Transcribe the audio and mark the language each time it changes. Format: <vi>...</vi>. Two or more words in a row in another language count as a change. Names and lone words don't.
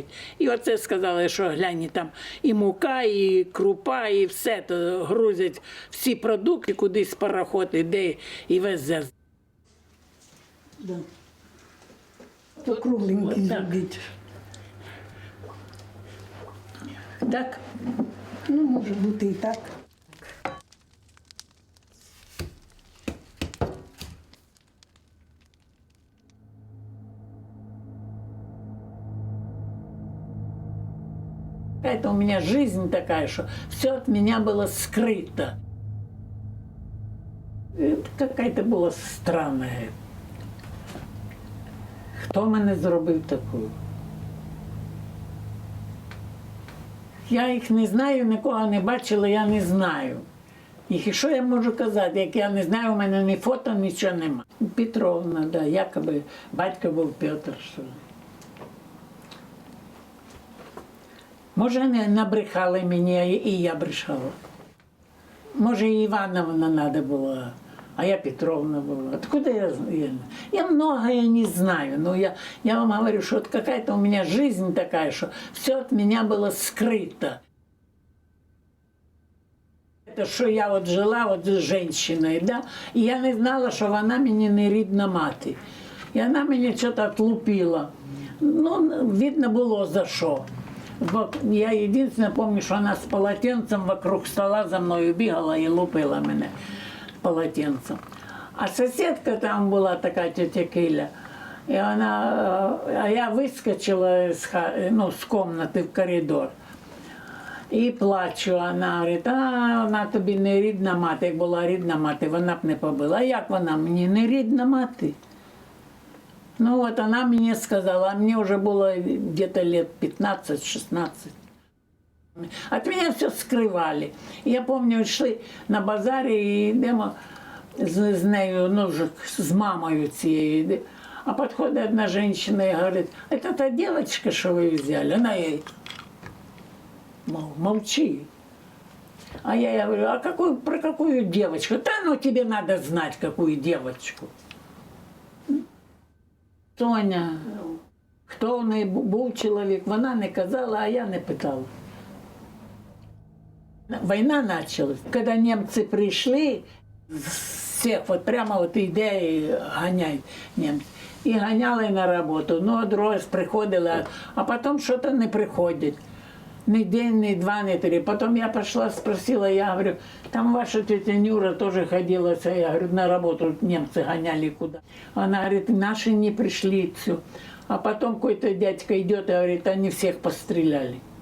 <uk>І оце сказали, що глянь, там і мука, і крупа, і все то грузять, всі продукти кудись пароход іде і везе. Да. То кругленький зробити. Так? Ну, може бути і так.</uk> <ru>Это у меня жизнь такая, что все от меня было скрыто. Это какая-то была странная.</ru> <uk>Хто мене зробив такою? Я їх не знаю, нікого не бачила, я не знаю. І що я можу казати, як я не знаю, у мене ні фото, нічого нема. Петровна, да, якоби батько був Петр. Що... Може, не набрехали мені, і я брехала. Може,</uk> <ru>и Ивановна надо было, а я Петровна была. Откуда я знаю? Я многое не знаю, но я вам говорю, что вот какая-то у меня жизнь такая, что все от меня было скрыто. Это что я вот жила вот с женщиной, да, и я не знала, что она мне</ru> <uk>не рідна мати.</uk> <ru>И она меня что-то отлупила. Ну, видно было за что. Я единственное помню, что она с полотенцем вокруг стола за мною бегала и лупила меня полотенцем. А соседка там была такая тетя Киля, и а я выскочила с комнаты в коридор.</ru> <uk>І плачу, вона говорить, вона тобі не рідна мати. Як була рідна мати, вона б не побила. А як вона мені не рідна мати? Ну от вона мені сказала, а мені вже було</uk> <ru>где-то лет 15-16.</ru> <uk>От мене все скривали. Я пам'ятаю, йшли на базарі і йдемо з нею, ну, з мамою цією. А підходить одна жінка і говорить, це та дівчинка, що ви взяли? Вона їй,</uk> <ru>молчи. А я говорю, а про какую девочку? Да ну тебе надо знать, какую девочку.</ru> <uk>Соня, хто в неї був чоловік, вона не казала, а я не питала. Війна почалась. Коли німці прийшли, всіх вот прямо вот іде і ганяють німці. І ганяли на роботу. Ну, другий раз приходили, а потім щось не приходять.</uk> <ru>Ни день, ни два, ни три. Потом я пошла, спросила, я говорю, там ваша тетя Нюра тоже ходила, я говорю, на работу немцы гоняли куда. Она говорит, наши не пришли, все. А потом какой-то дядька идет и говорит, они всех постреляли.</ru>